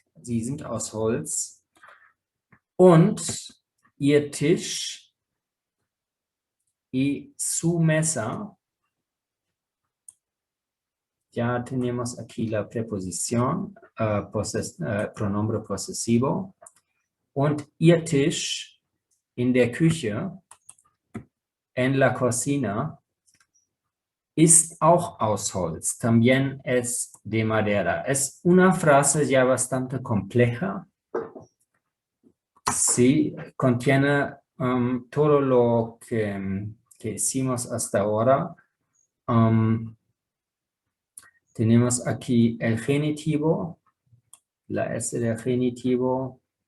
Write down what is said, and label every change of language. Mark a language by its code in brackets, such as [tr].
[de] Sie sind aus Holz. Und ihr Tisch [es] y su mesa. Ya tenemos aquí la preposición, pronombre posesivo. [de] Und ihr Tisch in der Küche, [es] en la cocina, [de] ist auch aus Holz. [es] También es de madera. Es una frase ya bastante compleja. Sí, contiene todo lo que hicimos hasta ahora. Tenemos aquí el genitivo, la S del genitivo.